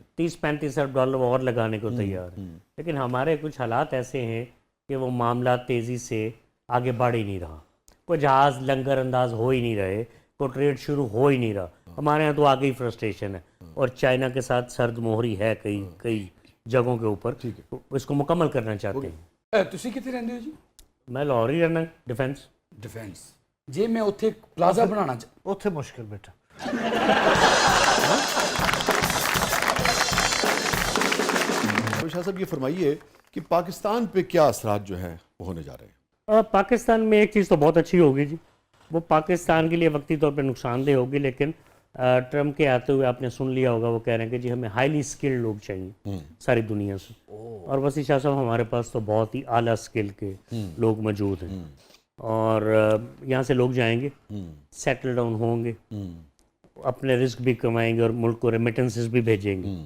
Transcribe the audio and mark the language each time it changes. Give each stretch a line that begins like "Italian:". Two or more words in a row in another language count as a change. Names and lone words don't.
Urdu: 30-35 ارب ڈالر اور لگانے کو تیار ہے. لیکن ہمارے کچھ حالات ایسے ہیں کہ وہ معاملات تیزی سے آگے بڑھ ہی نہیں رہا. کوئی جہاز لنگر انداز ہو ہی نہیں رہے، کوئی ٹریڈ شروع ہو ہی نہیں رہا. ہمارے یہاں تو آگے ہی فرسٹریشن ہے اور چائنا کے ساتھ سرد مہری ہے کئی جگہوں کے اوپر. اس کو مکمل کرنا چاہتے ہیں.
Punjabi: ਤੁਸੀਂ ਕਿੱਥੇ ਰਹਿੰਦੇ ਹੋ ਜੀ? میں لاہور ہی رہنا ਡਿਫੈਂਸ ਜੇ ਮੈਂ ਉੱਥੇ ਪਲਾਜ਼ਾ ਬਣਾਉਣਾ ਉੱਥੇ ਮੁਸ਼ਕਿਲ ਬੇਟਾ.
Urdu: شاہ صاحب یہ فرمائیے کہ پاکستان پہ کیا اثرات جو ہیں وہ ہونے جا رہے ہیں؟ پاکستان میں ایک چیز تو بہت اچھی ہوگی جی، وہ پاکستان کے لیے وقتی طور پہ نقصان دہ ہوگی، لیکن ٹرمپ کے آتے ہوئے آپ نے سن لیا ہوگا وہ کہہ رہے ہیں کہ جی ہمیں
English: highly skilled
Urdu: لوگ چاہیے ساری دنیا سے. اور وسیع شاہ صاحب ہمارے پاس تو بہت ہی اعلیٰ اسکل کے لوگ موجود ہیں اور یہاں سے لوگ جائیں گے،
English: settle down
Urdu: ہوں گے، اپنے رزق بھی کمائیں گے اور ملک کو ریمیٹنسز بھی بھیجیں گے.